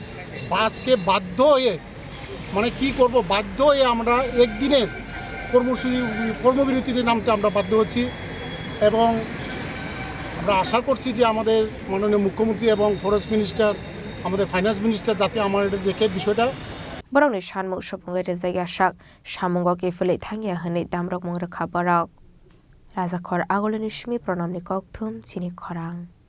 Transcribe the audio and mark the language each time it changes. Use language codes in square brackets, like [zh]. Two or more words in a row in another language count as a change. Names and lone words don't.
[bn] আজকে বাধ্য হয়ে, মানে কি করব, বাধ্য হয়ে আমরা একদিনের কর্মবিরতিতে নামতে আমরা বাধ্য হচ্ছি। এবং আমরা আশা করছি যে আমাদের মাননীয় মুখ্যমন্ত্রী এবং [en] forest minister, [bn] আমাদের [en] finance minister [bn] যাতে আমার এটা দেখে বিষয়টা [trp] borokni sanmung sopungai rejagia sak samungo kefele thangia hene damrok mungrekha borok rajakhor agolini simi pranamni kokthum chini khorang